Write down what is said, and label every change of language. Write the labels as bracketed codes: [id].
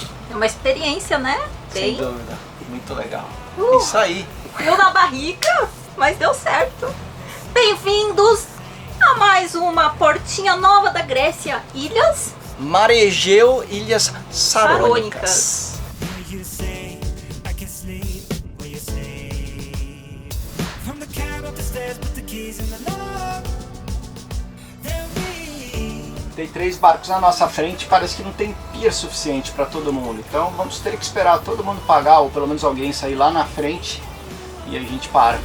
[pt] É uma experiência, né? Sem dúvida, muito legal. Uh! Isso aí. Frio na barriga, mas deu certo. Bem-vindos a mais uma portinha nova da Grécia, Ilhas Mar Egeu, Ilhas Sarônicas. Sarônicas. [en] Where you say I can sleep where you sleep. From the cab up the stairs, put the keys in the lock. Then we [pt] Tem 3 barcos na nossa frente, parece que não tem pier suficiente para todo mundo. Então vamos ter que esperar todo mundo pagar, ou pelo menos alguém sair lá na frente, e a gente para.